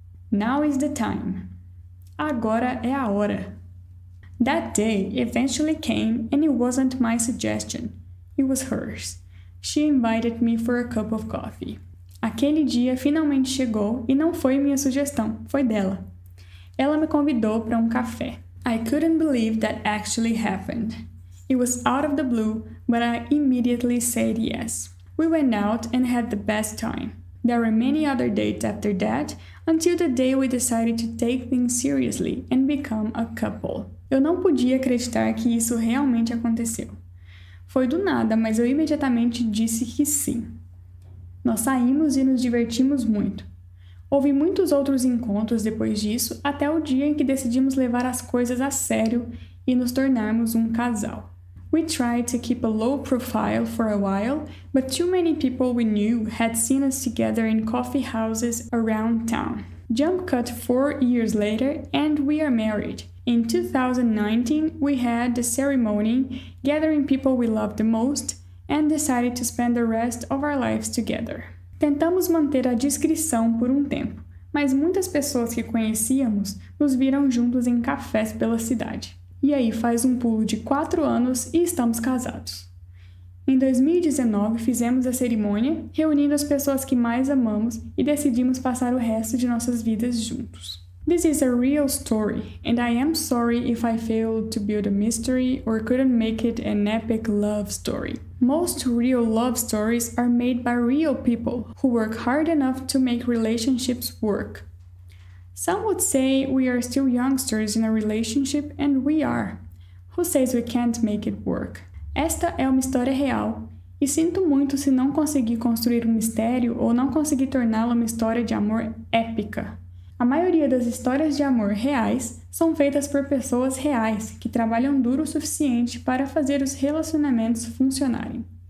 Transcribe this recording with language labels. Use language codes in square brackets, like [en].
[en] Now is the time. [pt] Agora é a hora. [en] That day eventually came and it wasn't my suggestion. It was hers. She invited me for a cup of coffee. [pt] Aquele dia finalmente chegou e não foi minha sugestão, foi dela. Ela me convidou para um café. [en] I couldn't believe that actually happened. It was out of the blue, but I immediately said yes. We went out and had the best time. There were many other dates after that, until the day we decided to take things seriously and become a couple. [pt] Eu não podia acreditar que isso realmente aconteceu. Foi do nada, mas eu imediatamente disse que sim. Nós saímos e nos divertimos muito. Houve muitos outros encontros depois disso, até o dia em que decidimos levar as coisas a sério e nos tornarmos um casal. [en] We tried to keep a low profile for a while, but too many people we knew had seen us together in coffee houses around town. Jump cut 4 years later, and we are married. In 2019, we had the ceremony, gathering people we loved the most, and decided to spend the rest of our lives together. [pt] Tentamos manter a discrição por um tempo, mas muitas pessoas que conhecíamos nos viram juntos em cafés pela cidade. E aí faz um pulo de 4 anos e estamos casados. Em 2019 fizemos a cerimônia, reunindo as pessoas que mais amamos e decidimos passar o resto de nossas vidas juntos. [en] This is a real story, and I am sorry if I failed to build a mystery or couldn't make it an epic love story. Most real love stories are made by real people who work hard enough to make relationships work. Some would say we are still youngsters in a relationship, and we are. Who says we can't make it work? [pt] Esta é uma história real, e sinto muito se não conseguir construir um mistério ou não conseguir torná-la uma história de amor épica. A maioria das histórias de amor reais são feitas por pessoas reais que trabalham duro o suficiente para fazer os relacionamentos funcionarem.